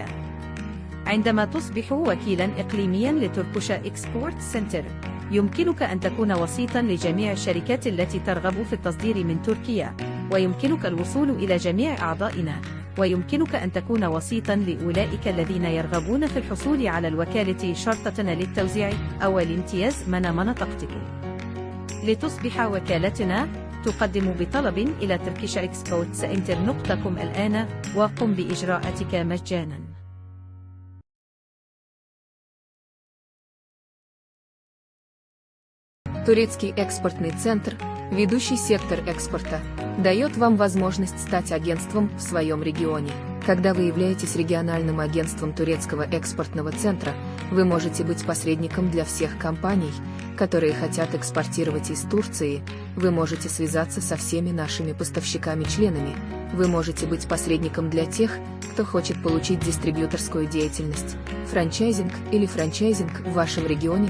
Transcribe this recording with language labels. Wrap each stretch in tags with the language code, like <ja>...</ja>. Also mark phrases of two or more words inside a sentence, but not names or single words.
<ar>عندما تصبح وكيلا إقليميا لتركش إكسبورت سنتر، يمكنك أن تكون وسيطا لجميع الشركات التي ترغب في التصدير من تركيا، ويمكنك الوصول إلى جميع أعضائنا، ويمكنك أن تكون وسيطا لأولئك الذين يرغبون في الحصول على الوكالة شرطة للتوزيع أو الامتياز من منطقتك. لتصبح وكالتنا، تقدم بطلب إلى turkishexportcenter.com الآن وقم بإجراءاتك مجانا.</ar> <ru>Турецкий экспортный центр, ведущий сектор экспорта, дает вам возможность стать агентством в своем регионе. Когда вы являетесь региональным агентством турецкого экспортного центра, вы можете быть посредником для всех компаний, которые хотят экспортировать из Турции, вы можете связаться со всеми нашими поставщиками-членами, вы можете быть посредником для тех, кто хочет получить дистрибьюторскую деятельность, франчайзинг или франчайзинг в вашем регионе.</ru>